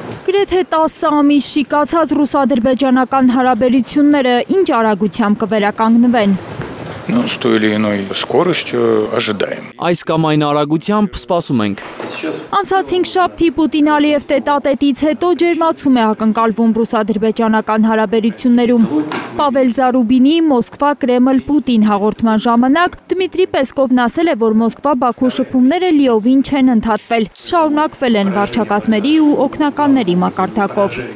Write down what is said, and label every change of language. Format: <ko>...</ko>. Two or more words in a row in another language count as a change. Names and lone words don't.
<hy>Գրեթե 10 ամիս շիկացած ռուս-ադրբեջանական հարաբերությունները ինչ արագությամբ կվերականգնվեն։</hy> <ru>С той или иной скоростью ожидаем.</ru> <hy>Այս կամ այն արագությամբ սպասում ենք։ Անցած 5 շաբթի Պուտին-Ալիև տետատետից հետո ջերմացում է ակնկալվում ռուս-ադրբեջանական հարաբերություններում։ Պավել Զարուբինի Մոսկվա-Կրեմլ-Պուտին հաղորդման ժամանակ Դմիտրի Պեսկովն ասել է, որ Մոսկվա-Բաքու շփումները լիովին չեն ընդհատվել, շարունակվել են վարչակազմերի ու օգնականների մակարդակով։</hy>